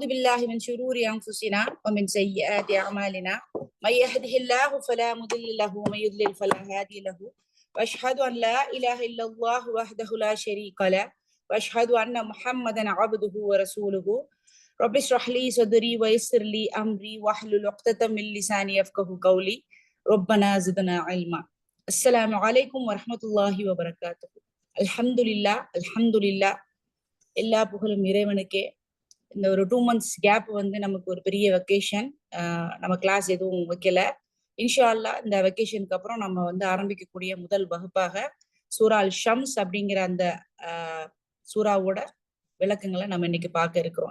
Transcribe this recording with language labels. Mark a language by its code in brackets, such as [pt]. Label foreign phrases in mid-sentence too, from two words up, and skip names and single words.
[ar] بالله من شرور أنفسنا ومن سيئات أعمالنا من يهده الله فلا مضل له ومن يضلل فلا هادي له وأشهد أن لا إله إلا الله وحده لا شريك له وأشهد أن محمدا عبده ورسوله رب اشرح لي صدري ويسر لي أمري واحلل عقدة من لساني يفقهوا قولي ربنا زدنا علما. السلام عليكم ورحمة الله وبركاته. الحمد لله الحمد لله. [ta] எல்லா புகழும் இறைவனுக்கே. இந்த ஒரு 2 [en] months gap [ta] வந்து நமக்கு ஒரு பெரிய வெக்கேஷன். நம்ம கிளாஸ் எதுவும் வைக்கல. [ar] إن شاء الله [ta] இந்த வெக்கேஷனுக்கு அப்புறம் நம்ம வந்து ஆரம்பிக்கக்கூடிய முதல் வகுப்பாக சூரா அல் ஷம்ஸ் அப்படிங்கிற அந்த சூறாவோட விளக்கங்களை நம்ம இன்னைக்கு பார்க்க இருக்கிறோம்.